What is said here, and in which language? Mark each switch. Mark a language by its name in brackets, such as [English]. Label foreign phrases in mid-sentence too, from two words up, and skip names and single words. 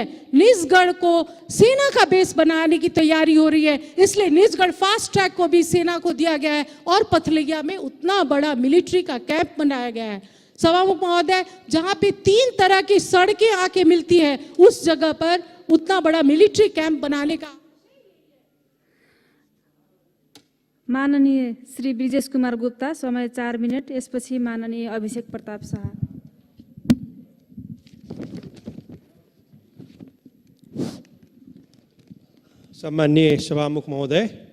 [Hindi] निजगढ़ को सेना का बेस बनाने की तैयारी हो रही है, इसलिए निजगढ़ फास्ट ट्रैक को भी सेना को दिया गया है और पथलैया में उतना बड़ा मिलिट्री का कैंप बनाया गया है। सभामुख महोदय, जहाँ पे 3 तरह की सड़कें आके मिलती है, उस जगह पर उतना बड़ा मिलिट्री कैंप बनाने का। [Nepali] माननीय श्री ब्रिजेश कुमार गुप्ता, समय 4 मिनट। यसपछि माननीय अभिषेक प्रताप शाह। सम्माननीय सभामुख महोदय,